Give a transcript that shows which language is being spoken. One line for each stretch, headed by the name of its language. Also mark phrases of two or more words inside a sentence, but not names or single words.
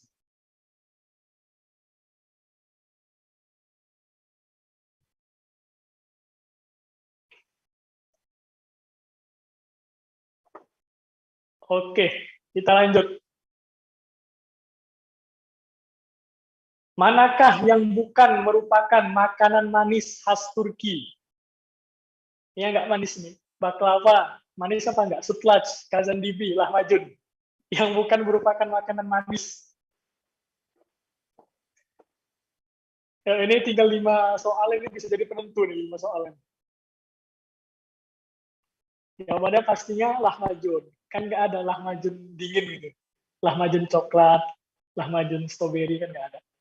Indonesian: Oke, kita lanjut. Manakah yang bukan merupakan makanan manis khas Turki? Ini nggak manis nih. Baklava, manis apa enggak? Sütlaç, kazandibi, lahmacun. Yang bukan merupakan makanan manis. Ya, ini tinggal 5 soal, ini bisa jadi penentu nih 5 soal. Jawabannya pastinya lahmacun. Kan nggak ada lahmacun dingin gitu. Lahmacun coklat, lahmacun strawberry kan nggak ada.